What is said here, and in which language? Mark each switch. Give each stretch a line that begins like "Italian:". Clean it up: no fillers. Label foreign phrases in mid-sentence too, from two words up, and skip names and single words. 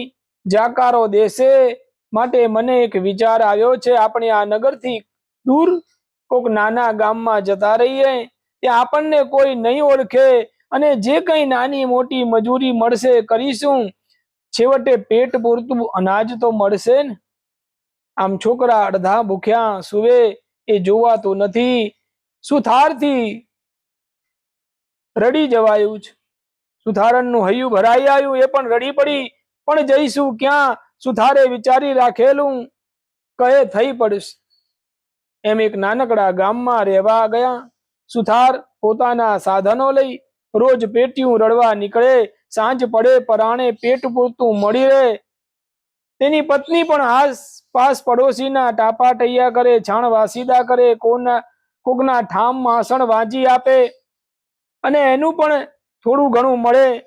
Gujarati: જાકારો દેશે માટે મને એક વિચાર આવ્યો છે। આપણે આ નગર થી દૂર કોક નાના ગામ મેં જતા રહીએ। ત્યાં આપણને કોઈ નહીં ઓળખે અને જે કઈ નાની મોટી મજૂરી મળશે કરીશું। છેવટે પેટ પૂરતું અનાજ તો મળશે ને। આમ છોકરા અડધા ભૂખ્યા સુવે એ જોવાતો નથી। સુથારથી રડી જવાયું છે। સુથારણનું હૈયું ભરાઈ આવ્યું। એ પણ રડી પડી, પણ જઈશું ક્યાં। સુથારે વિચારી રાખેલું, કહે થઈ પડીશ। એમ એક નાનકડા ગામમાં રહેવા ગયા. સુથાર પોતાના સાધનો લઈ રોજ પેટીયું રડવા નીકળે. સાંજ પડે પરાણે પેટ પૂરતું મળી રહે. તેની પત્ની પણ આસપાસ પડોશીના ટાપા ટૈયા કરે, છાણ વાસીદા કરે, કોકના ઠામ માસણ વાંચી આપે અને એનું પણ થોડું ઘણું મળે.